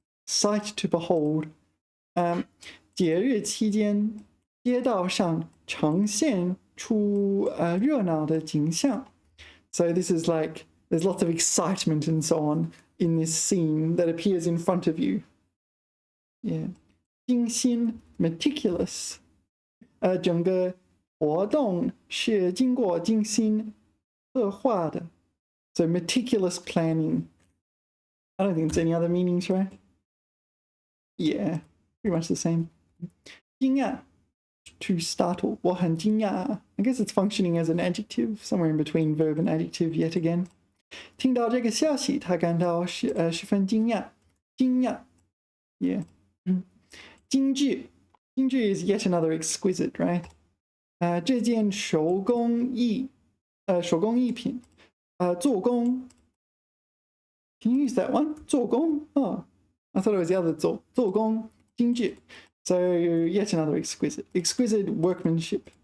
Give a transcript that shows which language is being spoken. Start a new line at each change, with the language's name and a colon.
Chinese: Sight to behold. 节日期间街道上呈现出热闹的景象.
English: So this is like there's lots of excitement and so on in this scene that appears in front of you. Yeah. 精心 meticulous.
Chinese: 整个活动是经过精心策划的.
English: So meticulous planning. I don't think there's any other meanings, right? Yeah, pretty much the same. 惊讶 to startle.
Chinese: 我很惊讶.
English: I guess it's functioning as an adjective, somewhere in between verb and adjective yet again.
Chinese: 听到这个消息，他感到十分惊讶.
English: 惊讶 Yeah. 精致 is yet another exquisite, right? 这件手工艺品做工 Can you use that one? 做工 Oh, I thought it was the other 做工精致 So yet another exquisite workmanship.